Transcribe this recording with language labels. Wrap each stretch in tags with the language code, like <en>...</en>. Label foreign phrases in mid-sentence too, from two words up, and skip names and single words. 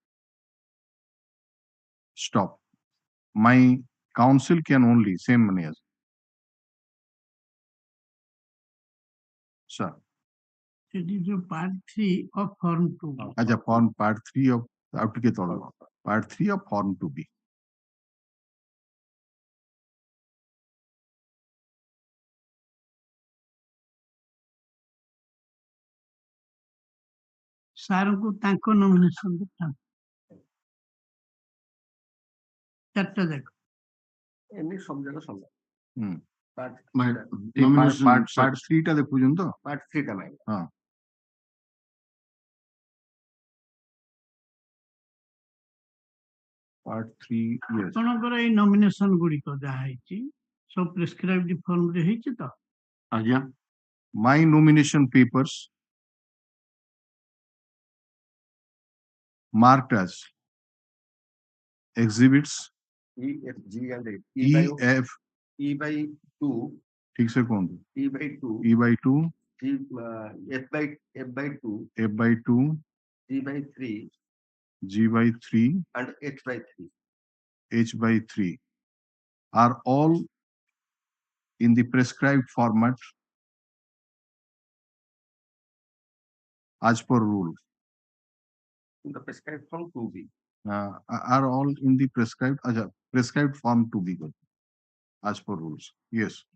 <en>Stop. My counsel can only, same money as. Sir. It is a part 3 of form 2. Aja form part 3 of part 3 of form 2B.</en> <or>ସାରଙ୍କୁ ତାଙ୍କ ନମିନେସନ ଦେଖାନ୍ତୁ ଚାରିଟା ଯାକ ଏମିତି ସବୁ ଜାକ ସମାନ part 3 ଟା ଦେଖୁଛନ୍ତି ତ ପାର୍ଟ 3 ଟା ନାହିଁ</or> <en>ହଁ part 3 yes</en> <or>ଆପଣଙ୍କର ଏଇ ନମିନେସନ ଗୁଡିକ ଯାହା ହେଇଛି ସବୁ</or> <en>prescribed form-re</en> <or>ହେଇଛି ତ ଆଜ୍ଞା</or> <en>my nomination papers marked as exhibits E F G and E by 2</en> <hi>ठीक से कौन</hi> <en>E by 2 E by 2 F by 2 F by 2 G by 3 G by 3 and H by 3 H by 3 are all in the prescribed format as per rule. in the prescribed form 2B. Are all in the prescribed form 2B as per rules. Yes.</en>